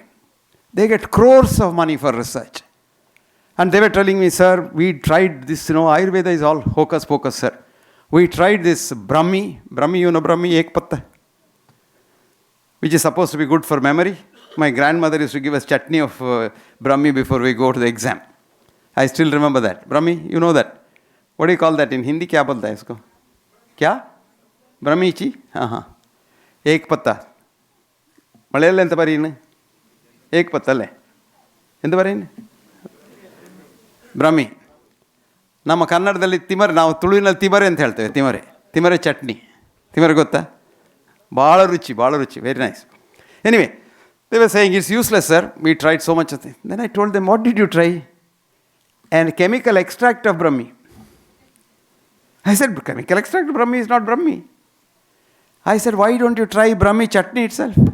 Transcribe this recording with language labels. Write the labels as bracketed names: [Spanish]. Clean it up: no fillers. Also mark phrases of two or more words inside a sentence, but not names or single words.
[English] They get crores of money for research. And they were telling me, sir, we tried this, Ayurveda is all hocus pocus, sir. We tried this Brahmi, Brahmi [Hindi] एक पत्ता, [English] which is supposed to be good for memory. My grandmother used to give us chutney of Brahmi before we go to the exam. I still remember that. Brahmi, you know that. What do you call that in Hindi? [Hindi] क्या बोलता है इसको? क्या? ब्रह्मीची? हाँ. एक पत्ता. [Kannada] ಮಳೆಯಲ್ಲಿ ಎಂತ ಬರೀನು? [Hindi] एक पत्तल्ले [Kannada] ಎಂತ ಬರೀನು? ಬ್ರಹ್ಮಿ. ನಮ್ಮ ಕನ್ನಡದಲ್ಲಿ ತಿಮರೆ, ನಾವು ತುಳುವಿನಲ್ಲಿ ತಿಮರೆ ಅಂತ ಹೇಳ್ತೇವೆ. ತಿಮರೆ ಚಟ್ನಿ. ತಿಮರೆ ಗೊತ್ತಾ? ಭಾಳ ರುಚಿ, [English] very nice. Anyway, they were saying it's useless, sir. We tried so much of things. Then I told them, what did you try? And chemical extract of Brahmi. I said, chemical extract of Brahmi is not Brahmi. I said, why don't you try Brahmi chutney itself?